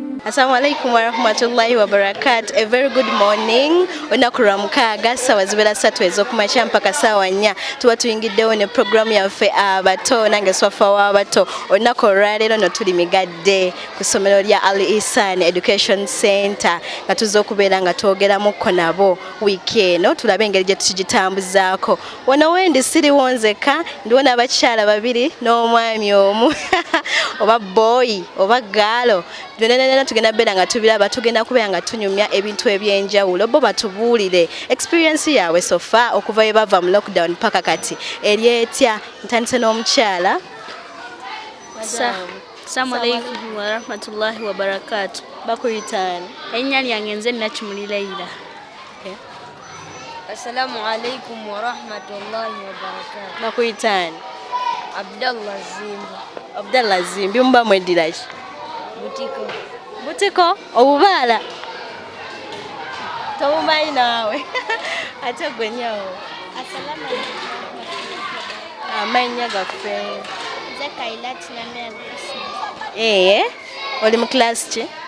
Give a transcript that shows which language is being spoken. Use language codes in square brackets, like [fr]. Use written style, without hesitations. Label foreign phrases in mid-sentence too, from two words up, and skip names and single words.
[ar] السلام عليكم ورحمة الله وبركاته. [en] A very good morning. [lg] Olunaku lwa mukaaga ssaawa zibeera 3 ez'okumakya mpaka ssaawa 4 tuba tuyingiddewo ne programu yaffe Abato nange Swafah Wabato. Olunaku olwaleero no tuli migadde ku somero Lya Al Ihsaan Education Center nga tuzze okubeera nga twogeramukko nabo wiiki eno tulabe engeri gye tukigitambuzaako. Wano wendi siriwo nzekka ndiwo n'abakyala babiri n'omwami omu oba boy oba gaalo byonna tugenda beera nga tubiraba tugenda kubeera nga tunyumya ebintu ebyenjawulo bo batubuulire experience yaabwe [en] so far [lg] okuva bye bava mu lockdown paka kati eri etya. Ntandise n'omukyala. [ar] السلام عليكم ورحمة الله وبركاته. [lg] Bakuyitaani? Erinnya lyange nze Nakimuli Lya. [ar] السلام عليكم ورحمة الله وبركاته. [lg] Bakuyitaani? Abdallah Zimbi muba mweddira ki? Butiko obubaala tobumanyi naawe ate gwe nnyawo. [ar] السلام عليكم. [lg] Amannya gaffe? Oli mu class ki?